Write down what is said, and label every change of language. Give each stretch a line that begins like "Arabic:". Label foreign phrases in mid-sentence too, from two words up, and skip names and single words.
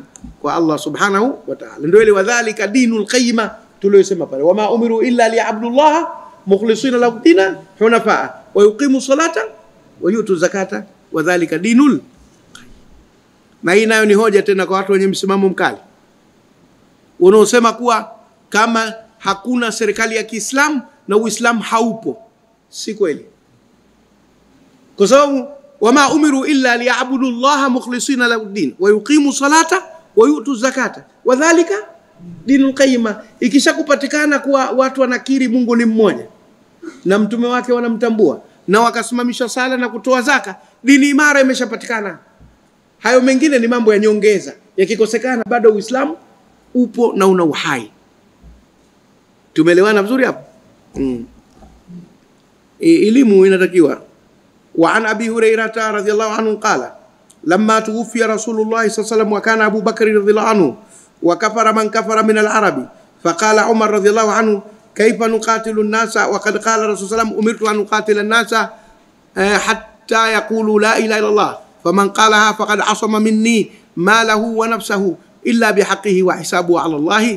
Arabic: Kwa الله سبحانه وتعالى.
Swahili: Ndio ile
Arabic: وذلك دين القيمة
Swahili: tuliyosema pale,
Arabic: وما أمروا إلا ليعبدوا الله مخلصين له الدين حنفاء ويقيموا الصلاة ويؤتوا الزكاة وذلك دين القيمة.
Swahili: Na hii nayo ni hoja tena kwa watu wenye msimamo mkali unaosema kuwa kama hakuna serikali ya Kiislamu na Uislamu haupo. Si kweli, kwa sababu
Arabic: وما أمروا إلا ليعبدوا الله مخلصين له الدين ويقيموا الصلاة ويؤتوا الزكاة وذلك دين القيمة.
Swahili: Ikishakupatikana kuwa watu wanakiri Mungu ni mmoja na mtume wake wanamtambua na wakasimamisha sala na kutoa zaka, dini imara imeshapatikana. Hayo mengine ni mambo ya nyongeza, yakikosekana bado Uislamu upo na una uhai. Tumeelewana vizuri hapo? Elimu inatakiwa.
Arabic: وعن أبي هريرة رضي الله عنه قال لما توفي رسول الله صلى الله عليه وسلم وكان أبو بكر رضي الله عنه وكفر من كفر من العرب فقال عمر رضي الله عنه كيف نقاتل الناس وقد قال رسول الله صلى الله عليه وسلم أمرت أن نقاتل الناس حتى يقولوا لا إله إلا الله فمن قالها فقد عصم مني ماله ونفسه إلا بحقه وحسابه على الله.